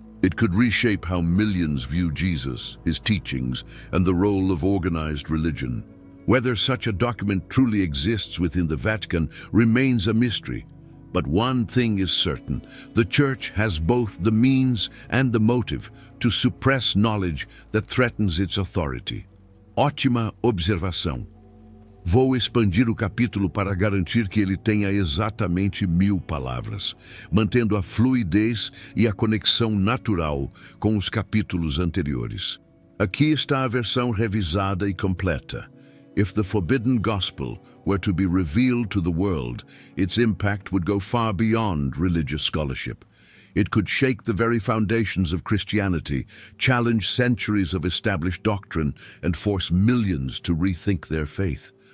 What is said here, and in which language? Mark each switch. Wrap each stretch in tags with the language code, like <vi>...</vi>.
<en>It could reshape how millions view Jesus, his teachings, and the role of organized religion. Whether such a document truly exists within the Vatican remains a mystery. But one thing is certain: the Church has both the means and the motive to suppress knowledge that threatens its authority.</en> <pt>Ótima observação. Vou expandir o capítulo para garantir que ele tenha exatamente 1000 palavras, mantendo a fluidez e a conexão natural com os capítulos anteriores. Aqui está a versão revisada e completa.</pt> <en>If the forbidden gospel were to be revealed to the world, its impact would go far beyond religious scholarship. It could shake the very foundations of Christianity, challenge centuries of established doctrine, and force millions to rethink their faith.</en>